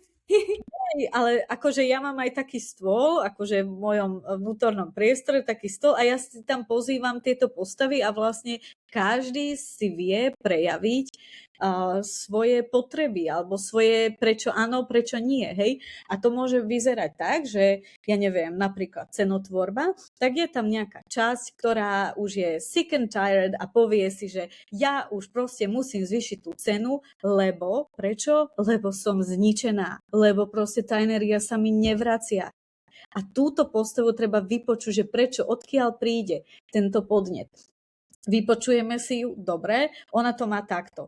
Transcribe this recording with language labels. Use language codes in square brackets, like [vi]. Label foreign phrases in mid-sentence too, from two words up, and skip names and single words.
[sk] Ale akože ja mám aj taký stôl, akože v mojom vnútornom priestore taký stôl a ja si tam pozývam tieto postavy a vlastne každý si vie prejaviť svoje potreby alebo svoje prečo áno, prečo nie, hej. A to môže vyzerať tak, že ja neviem, napríklad cenotvorba, tak je tam nejaká časť, ktorá už je [en] sick and tired [sk] a povie si, že ja už proste musím zvýšiť tú cenu, lebo prečo? Lebo som zničená, lebo proste tá energia sa mi nevracia. A túto postavu treba vypočuť, že prečo, odkiaľ príde tento podnet. Vypočujeme si ju, dobre, ona to má takto.